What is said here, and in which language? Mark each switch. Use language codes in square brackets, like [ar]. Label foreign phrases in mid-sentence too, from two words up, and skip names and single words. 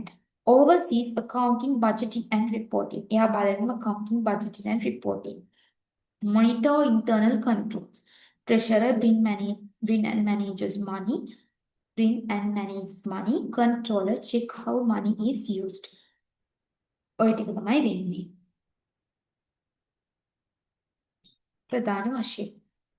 [en] Overseas accounting, budgeting and reporting. [si] එයා බලනවා [en] accounting, budgeting and reporting. Monitor internal controls. Treasurer bring and manages money. Bring and manage money. Controller check how money is used. [si] ඔය ටික තමයි වෙන්නේ. ප්‍රධාන වශයෙන්